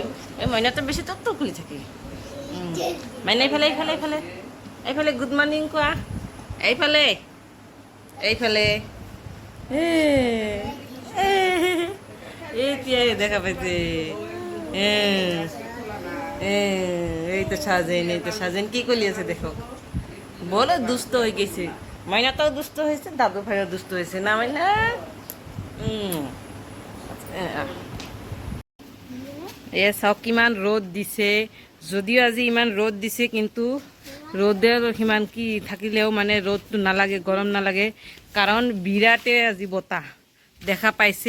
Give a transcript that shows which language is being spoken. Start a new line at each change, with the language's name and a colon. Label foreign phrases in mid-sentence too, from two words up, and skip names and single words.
Assamese: এই মাইনাটো বেছি তত্ত্ব খুলি থাকে। মাইনা এইফালে
English: good morning
Assamese: কোৱা। এইফালে এতিয়াই দেখা পাইছে। এই তো শাহজেন কি কৰি আছে দেখক।
Bangla: বড় দুষ্ট হয়ে গেছে। মাইনাটাও দুষ্ট হয়েছে, দাদু ভাইও দুষ্ট হয়েছে না মাইনা?
Assamese: এ চাওক কিমান ৰ'দ দিছে। যদিও আজি ইমান ৰ'দ দিছে, কিন্তু ৰ'দের সিমান কি থাকিলেও মানে ৰ'দটো নালাগে, গৰম নালাগে। কাৰণ বিৰাটে আজি বতাহ দেখা পাইছে।